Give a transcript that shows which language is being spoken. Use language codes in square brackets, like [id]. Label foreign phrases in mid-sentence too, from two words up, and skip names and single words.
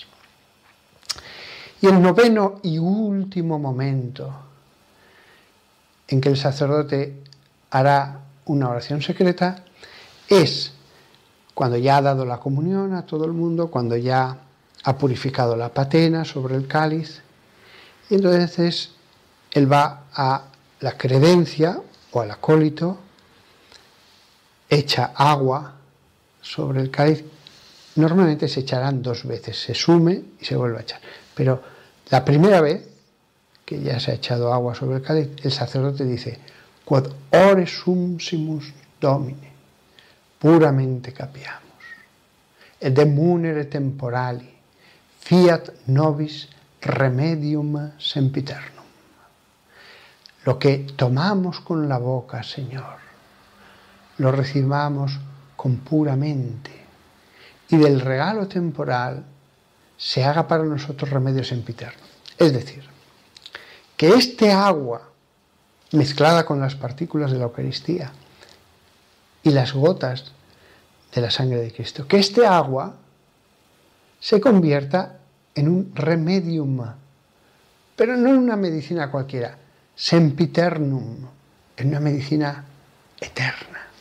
[es] Y el noveno y último momento en que el sacerdote hará una oración secreta es cuando ya ha dado la comunión a todo el mundo, cuando ya ha purificado la patena sobre el cáliz, y entonces él va a la credencia o al acólito, echa agua sobre el cáliz. Normalmente se echarán 2 veces, se sume y se vuelve a echar. Pero la primera vez que ya se ha echado agua sobre el cáliz, el sacerdote dice: [la] Quod ore sumsimus Domine, puramente capiamus, et de munere temporali, fiat nobis remedium sempiternum. [es] Lo que tomamos con la boca, Señor, lo recibamos con puramente, y del regalo temporal se haga para nosotros remedio sempiterno. Es decir, que este agua mezclada con las partículas de la Eucaristía y las gotas de la sangre de Cristo, que este agua se convierta en un remedium, pero no en una medicina cualquiera, sempiternum, en una medicina eterna.